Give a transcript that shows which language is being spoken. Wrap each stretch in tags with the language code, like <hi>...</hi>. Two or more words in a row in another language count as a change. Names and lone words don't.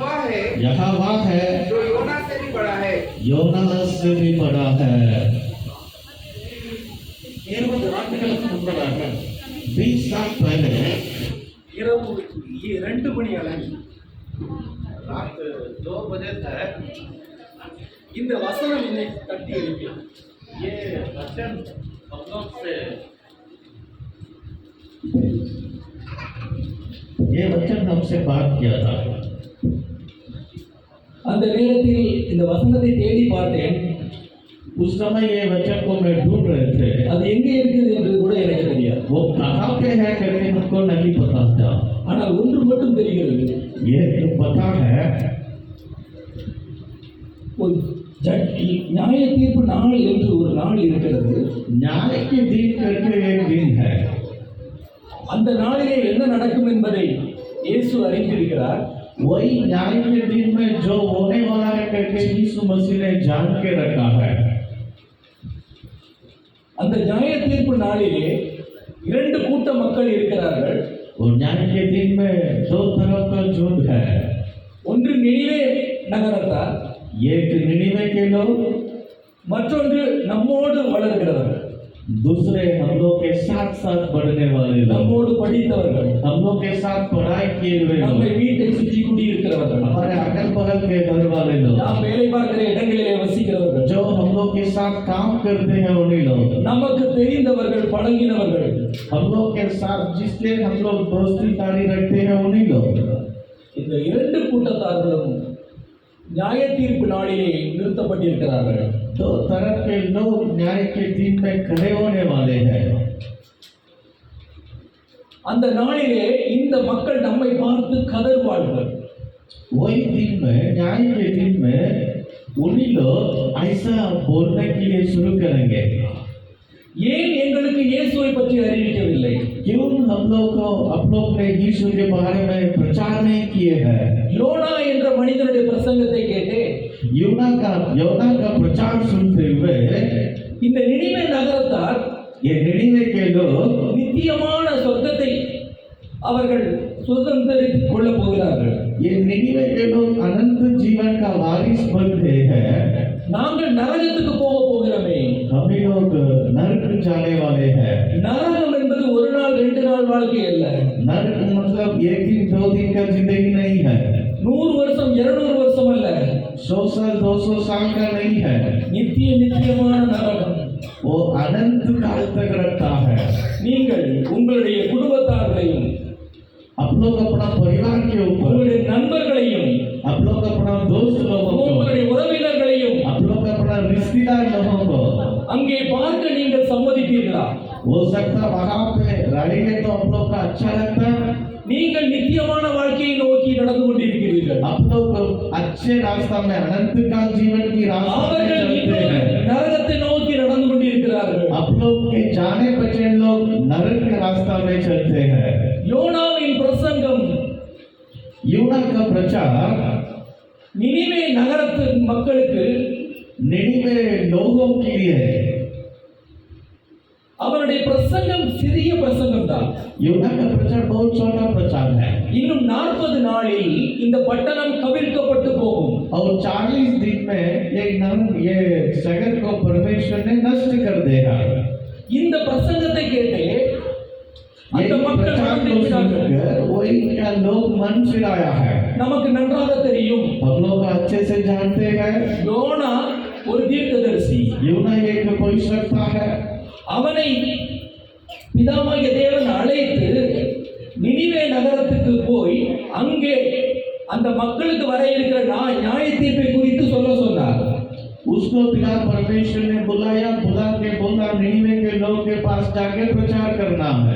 <hi>है, यहोवा है जो योना से भी बड़ा है। योना से भी बड़ा है।</hi> <ta>20 ஆண்டுகளுக்கு முன்பதாக</ta> <hi>20 साल पहले</hi> <ta>இரவு 2 மணி அளவில்</ta> <hi>रात 2 बजे तक</hi> <ta>இந்த வசனம் என்னை தட்டி எழுப்பியது.</ta> <hi>ये वचन हम लोग से ये वचन हमसे बात किया था।</hi> <ta>அந்த நேரத்தில் இந்த வசனத்தை தேடி பார்த்தேன்.</ta> <hi>उस समय ये वचन को मैं ढूंढ रहे थे,</hi> <ta>அது எங்கே இருக்குது என்பது கூட எனக்கு தெரியாது.</ta> <hi>वो कहाँ पे है करके हमको नहीं पता था।</hi> <ta>ஆனால் ஒன்று மட்டும் தெரிகிறது,</ta> <hi>ये तो पता है</hi> <ta>ஒரு நியாய தீர்ப்பு நாள் என்று ஒரு நாள் இருக்கிறது.</ta> <hi>न्याय के दिन करके एक दिन है।</hi> <ta>அந்த நாளிலே என்ன நடக்கும் என்பதை இயேசு அறிந்திருக்கிறார்.</ta> <hi>वही न्याय के दिन में जो होने वाला है करके यीशु मसीह ने जान के रखा है।</hi> <ta>அந்த நியாய தீர்ப்பு நாளிலே 2 கூட்ட மக்கள் இருக்கிறார்கள்.</ta> <hi>और न्याय के दिन में 2 तरह का झुंड है।</hi> <ta>ஒன்று நினிவே நகரத்தார்,</ta> <hi>एक निनिवे के लोग,</hi> <ta>மற்றொன்று நம்மோடு வளர்கிறவர்கள்,</ta> <hi>दूसरे हम लोग के साथ साथ बढ़ने वाले लोग,</hi> <ta>நம்மோடு படித்தவர்கள்,</ta> <hi>हम लोग के साथ पढ़ाई किए हुए</hi> <ta>நம்மை</ta> <hi>लोग,</hi> <ta>வீட்டை சுற்றி குடியிருக்கிறவர்கள்,</ta> <hi>हमारे अगल बगल के घर वाले लोग,</hi> <ta>நாம் வேலை பார்க்கிற இடங்களிலே वसिக்கிறவர்கள்,</ta> <hi>जो हम लोग के साथ काम करते हैं उन्हीं लोग,</hi> <ta>நமக்கு தெரிந்தவர்கள், பழகினவர்கள்,</ta> <hi>हम लोग के साथ जिसके हम लोग दोस्ती तारी रखते हैं उन्हीं लोग।</hi> <ta>இந்த 2 கூட்டத்தார்களும் நியாய தீர்ப்பு நாளிலே நிறுத்தப்பட்டிருக்கிறார்கள்.</ta> <hi>2 तरह के लोग न्याय के दिन में खड़े होने वाले हैं।</hi> <ta>அந்த நாளிலே இந்த மக்கள் நம்மை பார்த்து கதறுவார்கள்.</ta> <hi>वही दिन में, न्याय के दिन में उन्हीं लोग ऐसा बोलने के लिए शुरू करेंगे,</hi> <ta>ஏன் எங்களுக்கு இயேசுவை பற்றி அறிவிக்கவில்லை?</ta> <hi>क्यों हम लोग को आप लोग ने यीशु के बारे में प्रचार नहीं किए हैं?</hi> <ta>யோனா என்ற மனிதனுடைய பிரசங்கத்தை கேட்டு</ta> <hi>योना का प्रचार सुनते हुए</hi> <ta>இந்த நினிவே நகரத்தார்</ta> <hi>ये निनिवे के लोग</hi> <ta>நித்தியமான சொர்க்கத்தை அவர்கள் சுதந்திரித்துக் கொள்ளப் போகிறார்கள்.</ta> <hi>ये निनिवे के लोग अनंत जीवन का वारिस बन गए हैं।</hi> <ta>நாங்கள் நரகத்துக்கு போக போகிறோமே.</ta> <hi>हम लोग नरक जाने वाले हैं।</hi> <ta>நரகம் என்பது ஒரு நாள் 2 நாள் வாழ்க்கை அல்ல.</ta> <hi>नरक मतलब 1 दिन 2 दिन का जिंदगी नहीं है,</hi> <ta>100 வருஷம் 200 வருஷம் அல்ல,</ta> <hi>100 साल 200 साल का नहीं है।</hi> <ta>நித்தியமான நரகம்.</ta> <hi>वो अनंत काल तक रखता है।</hi> <ta>நீங்கள் உங்களுடைய குடும்பத்தார்களையும்,</ta> <hi>आप लोग अपना परिवार के ऊपर,</hi> <ta>உங்களுடைய நண்பர்களையும்,</ta> <hi>आप लोग अपना दोस्त लोगों को,</hi> <ta>உங்களுடைய உறவினர்களையும்</ta> <hi>आप लोग अपना रिश्तेदार लोगों को</hi> <ta>அங்கே பார்க்க நீங்கள் சம்மதிப்பீர்களா?</ta> <hi>हो सकता वहां पे रहेंगे तो आप लोग का अच्छा लगता है।</hi> <ta>நீங்கள் நித்தியமான வாழ்க்கையை நோக்கி நடந்து கொண்டிருக்கிறீர்கள்.</ta> <hi>आप लोग अच्छे रास्ता में, अनंत काल जीवन की रास्ता में</hi> <ta>அவர்கள்</ta> <hi>चलते हैं।</hi> <ta>நரகத்தை நோக்கி நடந்து கொண்டிருக்கிறார்கள்.</ta> <hi>आप लोग के जाने बचे लोग नरक के रास्ता में चलते हैं।</hi> <ta>யோனாவின் பிரசங்கம்</ta> <hi>यूना का प्रचार</hi> <ta>நினிவே நகரத்து மக்களுக்கு,</ta> <hi>निनिवे लोगों के लिए है।</hi> <ta>அவருடைய பிரசங்கம் சிறிய பிரசங்கம் தான்.</ta> <hi>यूना का प्रचार बहुत छोटा प्रचार है।</hi> <ta>இன்னும் 40 நாளில் இந்த பட்டணம் கவிழ்க்கப்பட்டு போகும்.</ta> <hi>और 40 दिन में ये शहर को परमेश्वर ने नष्ट कर देगा।</hi> <ta>இந்த பிரசங்கத்தை கேட்டு அந்த மக்கள்</ta> <hi>सुनकर वही क्या लोग मन फिराया है।</hi> <ta>நமக்கு நன்றாக தெரியும்,</ta> <hi>हम लोग अच्छे से जानते हैं</hi> <ta>யோனா ஒரு தீர்க்கதரிசி.</ta> <hi>यूना एक भविष्यवक्ता है।</hi> <ta>அவனை பிதாவாகிய தேவன் அழைத்து நினிவே நகரத்துக்கு போய் அங்கே அந்த மக்களுக்கு வர இருக்கிற நியாய தீர்ப்பை குறித்து சொன்னார்.</ta> <hi>उसको पिता परमेश्वर ने बुला के बोला निनिवे के लोग के पास जाके प्रचार करना है।</hi>